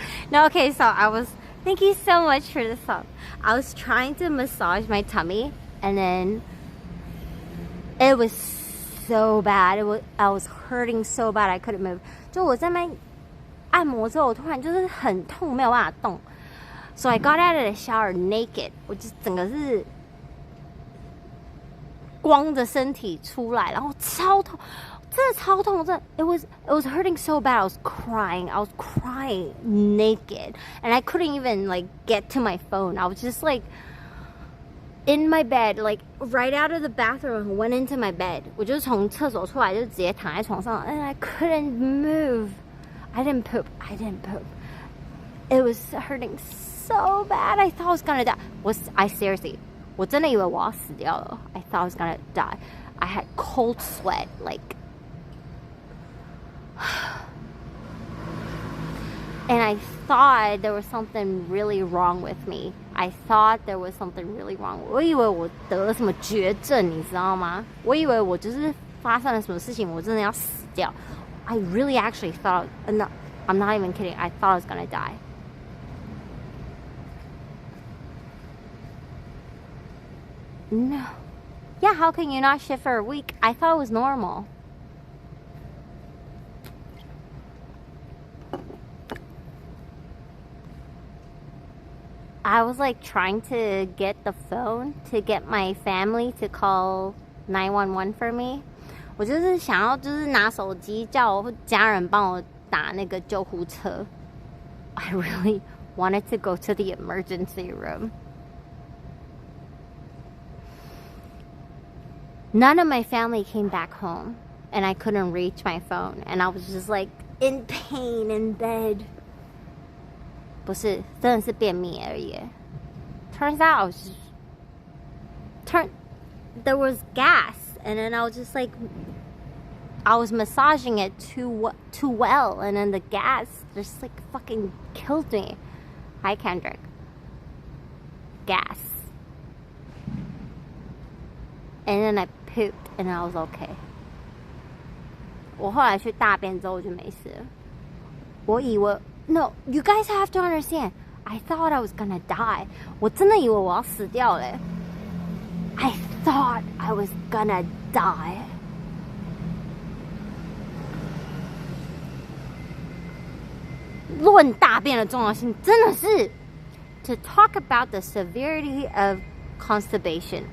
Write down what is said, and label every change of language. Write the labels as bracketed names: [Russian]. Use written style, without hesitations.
[English] No, okay, so thank you so much for the song. I was trying to massage my tummy and then it was so bad. I was hurting so bad I couldn't move. [Chinese] 就我在那按摩之后，我突然就是很痛，没有办法动。 [English] So I got out of the shower naked. [Chinese] 我就整个是光着身体出来，然后超痛，真的超痛，真的 [English] it was hurting so bad. I was crying naked, and I couldn't even like get to my phone. I was just like in my bed, like right out of the bathroom, went into my bed. [Chinese] 我就从厕所出来，就直接躺在床上 ， [English] and I couldn't move. I didn't poop. It was hurting so bad. I thought I was gonna die. I seriously, [Chinese] 我真的以为我要死掉了 [English] I thought I was gonna die. I had cold sweat, like, and I thought there was something really wrong with me. I thought there was something really wrong. [Chinese] 我以为我得了什么绝症，你知道吗？我以为我就是发生了什么事情，我真的要死掉。 [English] I really actually thought, no, I'm not even kidding. I thought I was gonna die. No. Yeah, how can you not shift for a week? I thought it was normal. I was like trying to get the phone to get my family to call 911 for me. [Chinese] 我就是想要就是拿手机叫我家人帮我打那个救护车。 [English] I really wanted to go to the emergency room. None of my family came back home, and I couldn't reach my phone, and I was just like in pain in bed. [Chinese] 不是，真的是便秘而已。 [English] Turns out there was gas, and then I was just like, I was massaging it too well, and then the gas just like fucking killed me. Hi, Kendrick. Gas. And then I pooped, and I was okay. [Chinese] 我后来去大便之后我就没事了。我以为 [English] No, you guys have to understand. I thought I was gonna die. [Chinese] 我真的以为我要死掉了。 [English] I thought I was gonna die. [Chinese] 论大便的重要性，真的是 [English] to talk about the severity of constipation.